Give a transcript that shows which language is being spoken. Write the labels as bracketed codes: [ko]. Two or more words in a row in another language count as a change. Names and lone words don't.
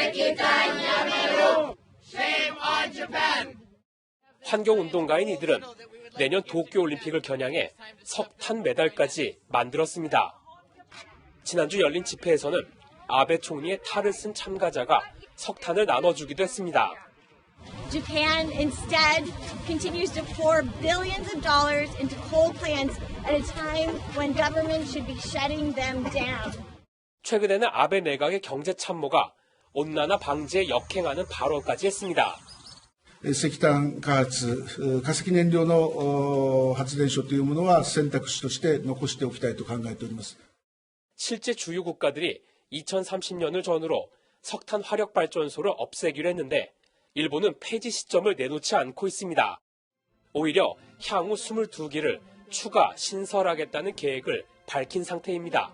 [en] Shame on Japan! [ko] 환경운동가인 이들은 내년 도쿄올림픽을 겨냥해 석탄 메달까지 만들었습니다. 지난주 열린 집회에서는 아베 총리의 탈을 쓴 참가자가 석탄을 나눠주기도 했습니다. [en] Japan instead continues to pour billions of dollars into coal plants at a time when government should be shutting them down. [ko] 최근에는 아베 내각의 경제 참모가 온난화 방지에 역행하는 발언까지 했습니다. [ja] 石炭開発、化石燃料の発電所というものは選択肢として残しておきたいと考えております。 [ko] 실제 주요 국가들이 2030년을 전후로 석탄 화력 발전소를 없애기로 했는데 일본은 폐지 시점을 내놓지 않고 있습니다. 오히려 향후 22기를 추가 신설하겠다는 계획을 밝힌 상태입니다.